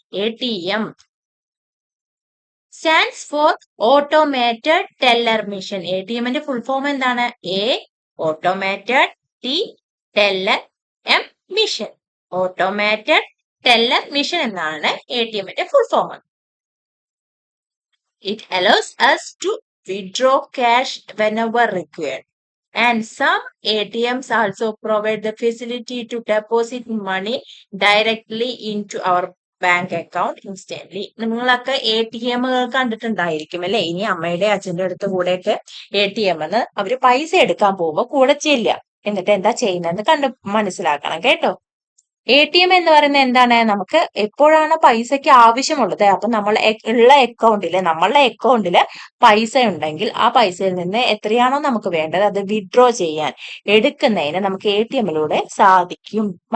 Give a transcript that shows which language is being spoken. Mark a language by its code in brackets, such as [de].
[en] ATM stands for automated teller machine. [ml] ATMന്റെ full form എന്താണ്? A automated, T teller, M machine. Automated teller machine എന്നാണ് ATMന്റെ full form. [en] It allows us to withdraw cash whenever required. And some ATMs also provide the facility to deposit money directly into our bank account instantly. [ml] നിങ്ങളൊക്കെ ATM കണ്ടിട്ടുണ്ടായിരിക്കും അല്ലെ? ഇനി അമ്മയുടെ അച്ഛന്റെ അടുത്ത് കൂടെയൊക്കെ ATM അവര് പൈസ എടുക്കാൻ പോകുമ്പോ കൂടെ ചെല്ലുക, എന്നിട്ട് എന്താ ചെയ്യുന്നതെന്ന് മനസ്സിലാക്കണം കേട്ടോ. ATM എന്ന് പറയുന്നത് എന്താണ്? നമുക്ക് എപ്പോഴാണ് പൈസക്ക് ആവശ്യമുള്ളത്, അപ്പൊ നമ്മളുടെ അക്കൗണ്ടില് പൈസ ഉണ്ടെങ്കിൽ ആ പൈസയിൽ നിന്ന് എത്രയാണോ നമുക്ക് വേണ്ടത് അത് വിഡ്രോ ചെയ്യാൻ, എടുക്കുന്നതിന് നമുക്ക് ATMലൂടെ സാധിക്കും.